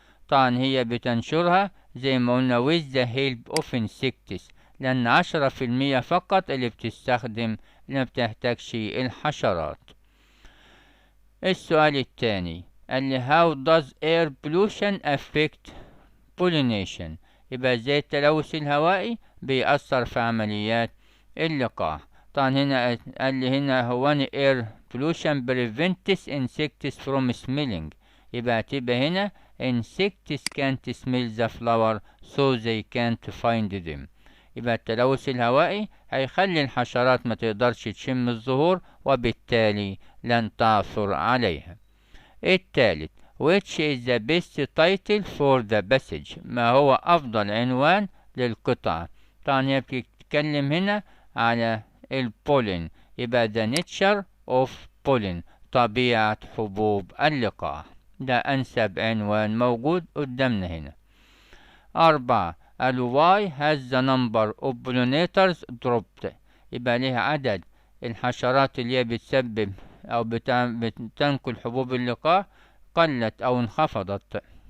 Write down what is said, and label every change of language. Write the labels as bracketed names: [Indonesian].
[Arabic] طبعا هي بتنشرها زي ما قلنا [English] with the help of insects [Arabic] لأن 10% فقط اللي بتستخدم اللي ما بتحتاجش الحشرات. السؤال الثاني اللي [English] how does air pollution affect pollination [Arabic] يبقى زي التلوث الهوائي بيأثر في عمليات اللقاح. طبعا هنا قال لي هنا هو [English] air pollution prevents insects from smelling [Arabic] يبقى تبقى هنا [English] insects can't smell the flower so they can't find them. [Arabic] يبقى التلوث الهوائي هيخلي الحشرات ما تقدرش تشم الزهور وبالتالي لن تعثر عليها. الثالث [English] which is the best title for the passage [Arabic] ما هو أفضل عنوان للقطعة. طبعا هي بتتكلم هنا على البولين يبقى [English] the nature of pollen [Arabic] طبيعة حبوب اللقاح. ده أنسب عنوان موجود قدامنا هنا. 4 [English] why has the number of pollinators dropped [Arabic] يبقى ليها عدد الحشرات اللي هي بتسبب أو بتنقل حبوب اللقاح قلت أو انخفضت.